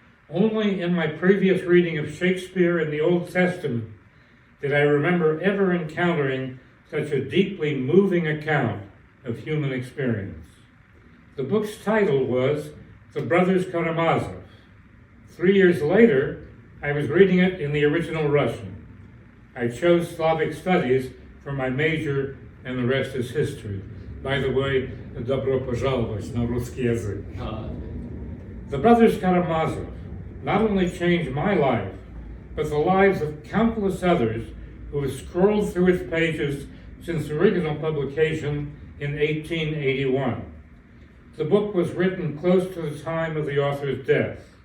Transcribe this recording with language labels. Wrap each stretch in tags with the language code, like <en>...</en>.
<en>Only in my previous reading of Shakespeare in the Old Testament did I remember ever encountering such a deeply moving account of human experience. The book's title was The Brothers Karamazov. 3 years later, I was reading it in the original Russian. I chose Slavic studies for my major, and the rest is history. By the way,</en> <ru>добро пожаловать на русский язык.</ru> <en>The Brothers Karamazov not only changed my life, but the lives of countless others who have scrolled through its pages since original publication in 1881. The book was written close to the time of the author's death.</en>